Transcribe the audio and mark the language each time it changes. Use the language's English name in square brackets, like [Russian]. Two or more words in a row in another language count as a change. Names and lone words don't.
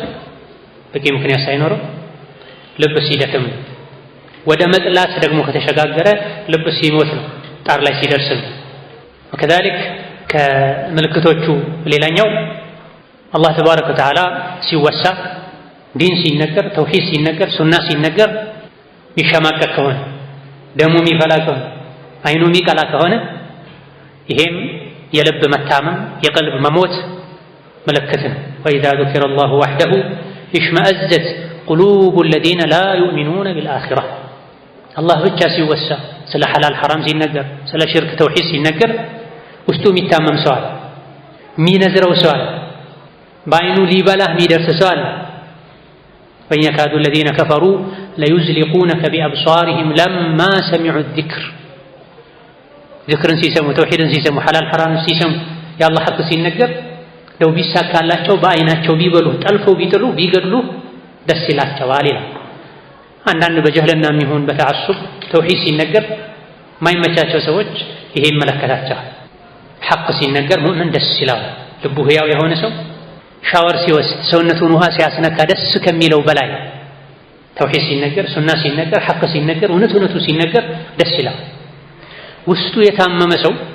[Amharic] በቂ ምክንያት ሳይኖረው ልብ ሲደክም ወደ መጥላት ደግሞ ከተሸጋገረ ልብ ሲሞት ነው፣ ጣር ላይ ሲደርስ ነው። ወከዛሊክ ከምልክቶቹ ሌላኛው አላህ ተባረከ ወተዓላ ሲወሳ ዲን ሲነገር ተውሂድ ሲነገር ሱና ሲነገር የሚሸማቀቅ ከሆነ ደሙ የሚፈላ ከሆነ አይኑ የሚቀላ ከሆነ ይሄም የልብ መታመም የቀልብ መሞት ምልክት ነው። [Arabic] وإذا ذكر الله وحده اشمأزت قلوب الذين لا يؤمنون بالآخرة [Amharic] አላህ ብቻ ሲወሳ ስለ ሐላል ሐራም ሲነገር ስለ ሽርክ ተውሂድ ሲነገር ውስጡ የሚታመም ሰው አለ፣ የሚነዝረው ሰው አለ፣ በአይኑ ሊበላህ የሚደርስ ሰው አለ። [Arabic] وإن يكاد الذين كفروا ليزلقونك بأبصارهم لما سمعوا الذكر [Amharic] ذكرن ሲሰሙ ተውሂድን ሲሰሙ ሐላል ሐራም ሲሰሙ የአላህ ሐቅ ሲነገር ለው ቢሳካላቸው በአይናቸው ቢበሉ ጠልፈው ቢጥሉ ቢገድሉ ደስ ይላቸዋል ይላል። አንዳንድ በጀህልና የሚሆን በተዓሱብ ተውሂድ ሲነገር ማይመቻቸው ሰዎች ይሄ ይመለከታቸዋል። ሐቅ ሲነገር ሙእምን ደስ ይላል። ልቡ ህያው የሆነ ሰው ሻወር ሲወስድ ሰውነቱን ውሃ ሲያስነካ ደስ ከሚለው በላይ ተውሂድ ሲነገር ሱና ሲነገር ሐቅ ሲነገር እውነቱ ሲነገር ደስ ይላል። ውስጡ የታመመ ሰው